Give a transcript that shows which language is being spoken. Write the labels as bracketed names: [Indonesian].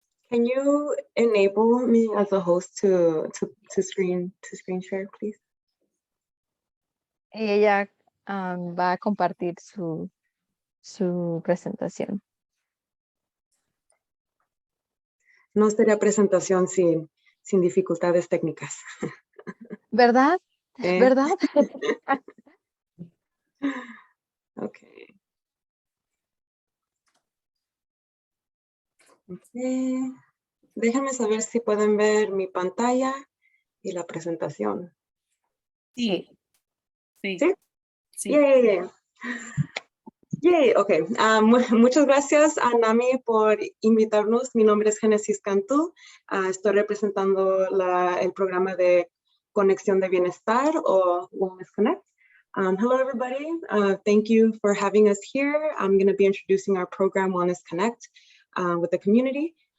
[English] Can you enable me as a host to screen share, please? [Spanish] Y ella va a compartir su presentación. No sería presentación sin dificultades técnicas. ¿Verdad? ¿Verdad? Okay. Ok. Déjenme saber si pueden ver mi pantalla y la presentación. Sí. Sí. ¿Sí? Sí. Yay. Yay, ok. Muchas gracias a NAMI por invitarnos. Mi nombre es Génesis Cantú. Estoy representando el programa de Conexión de Bienestar o Wellness Connect. [English] Hello, everybody. Thank you for having us here. I'm going to be introducing our program Wellness Connect with the community.